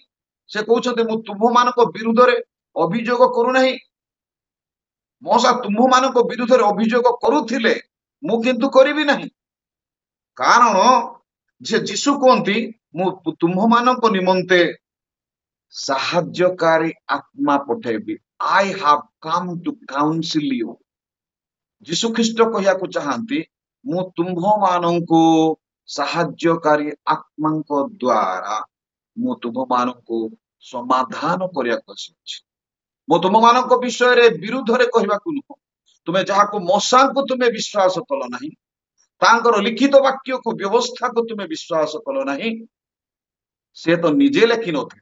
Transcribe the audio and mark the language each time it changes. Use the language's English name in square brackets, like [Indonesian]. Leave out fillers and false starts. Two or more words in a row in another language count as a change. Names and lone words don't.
[Odia] ସେ କହୁଛନ୍ତି ମୁଁ ତୁମ୍ଭମାନଙ୍କ ବିରୁଦ୍ଧରେ ଅଭିଯୋଗ କରୁନାହିଁ। ମଶା ତୁମ୍ଭମାନଙ୍କ ବିରୁଦ୍ଧରେ ଅଭିଯୋଗ କରୁଥିଲେ, ମୁଁ କିନ୍ତୁ କରିବି ନାହିଁ। କାରଣ ଯେ ଯୀଶୁ କୁହନ୍ତି ମୁଁ ତୁମ୍ଭମାନଙ୍କ ନିମନ୍ତେ ସାହାଯ୍ୟକାରୀ ଆତ୍ମା ପଠେଇବି। [English] I have come to counsel you। [Odia] ଯୀଶୁ ଖ୍ରୀଷ୍ଟ କହିବାକୁ ଚାହାନ୍ତି ମୁଁ ତୁମ୍ଭମାନଙ୍କୁ ସାହାଯ୍ୟକାରୀ ଆତ୍ମାଙ୍କ ଦ୍ୱାରା ମୁଁ ତୁମ୍ଭମାନଙ୍କୁ ସମାଧାନ କରିବାକୁ ଆସିଛି। ମୁଁ ତୁମମାନଙ୍କ ବିଷୟରେ ବିରୁଦ୍ଧରେ କହିବାକୁ ନୁହଁ। ତୁମେ ଯାହାକୁ ମଶାଙ୍କୁ ତୁମେ ବିଶ୍ୱାସ କଲ ନାହିଁ, ତାଙ୍କର ଲିଖିତ ବାକ୍ୟକୁ ବ୍ୟବସ୍ଥାକୁ ତୁମେ ବିଶ୍ୱାସ କଲ ନାହିଁ, ସେ ତ ନିଜେ ଲେଖିନଥିଲେ।